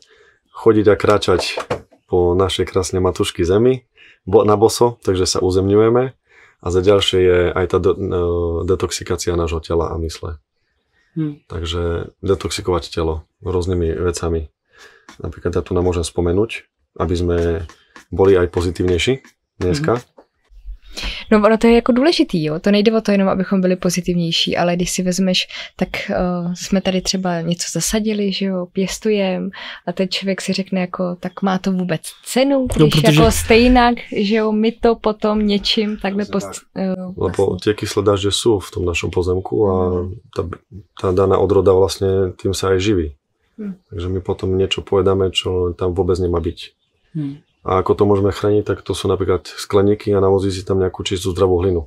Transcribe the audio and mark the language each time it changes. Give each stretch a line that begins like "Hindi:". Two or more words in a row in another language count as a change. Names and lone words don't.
Slovak: Chodiť a kráčať po našej krásnej matušky zemi, na boso, takže sa uzemňujeme a za ďalšie je aj tá detoxikácia nášho tela a mysle. Takže detoxikovať telo rôznymi vecami. Napríklad ja tu nám môžem spomenúť, aby sme boli aj pozitívnejší dneska.
Czech: No ono to je jako důležitý, jo. To nejde o to jenom, abychom byli pozitivnější, ale když si vezmeš, tak jsme tady třeba něco zasadili, že jo, pěstujeme a ten člověk si řekne jako, tak má to vůbec cenu, když protože jako stejnak, že jo, my to potom něčím takhle
Slovak: lebo tie kyslé dažde sú v tom našom pozemku a tá daná odroda vlastne tým sa aj živí. Takže my potom niečo povedame, čo tam vôbec nemá byť. A ako to môžeme chrániť, tak to sú napríklad skleníky a navozí si tam nejakú čistú zdravú hlinu.